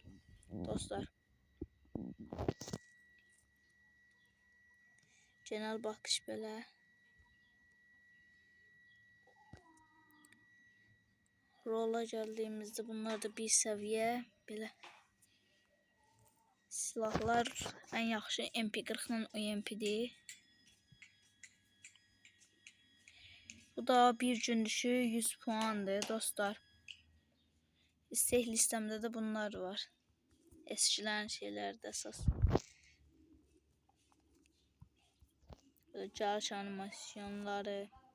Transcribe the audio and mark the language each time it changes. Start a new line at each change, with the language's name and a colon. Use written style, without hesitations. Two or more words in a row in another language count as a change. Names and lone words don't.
Azerbaijani: Dostlar.
Turkish: Genel bakış
Azerbaijani: belə. Rola gəldiyimizdə bunlar da bir səviyyə belə. Silahlar ən yaxşı MP40 ilə UMP-dir. Bu da bir gün düşü 100 puandır dostlar.
Turkish: İstek listemde de bunlar var. Eskilen şeylerde esas. Böyle charge animasyonları.